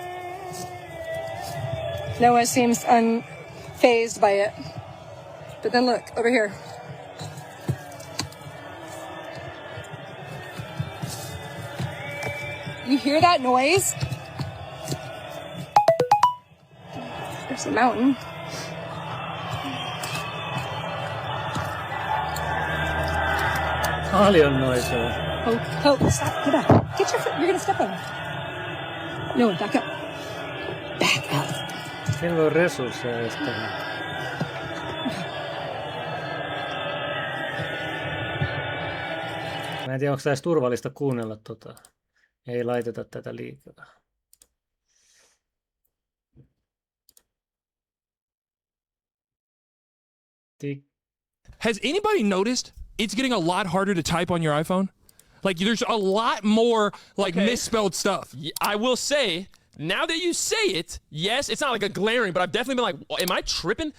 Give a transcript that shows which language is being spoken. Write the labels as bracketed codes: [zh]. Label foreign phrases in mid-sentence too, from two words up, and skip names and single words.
[en] Noah seems unfazed by it. But then look, over here. You hear that noise? There's a mountain. [fi] Paljon noita. [en] Oh, stop, get back. Get your foot, you're gonna step on it. No, back up. Back up. [fi] Siellä on resursseja estämään. Mä en tiedä, onko edes turvallista kuunnella tota. Ei laiteta tätä liikaa. [en] Has anybody noticed it's getting a lot harder to type on your iPhone? Like, there's a lot more, like, misspelled stuff. I will say, now that you say it, yes, it's not like a glaring, but I've definitely been like, am I tripping?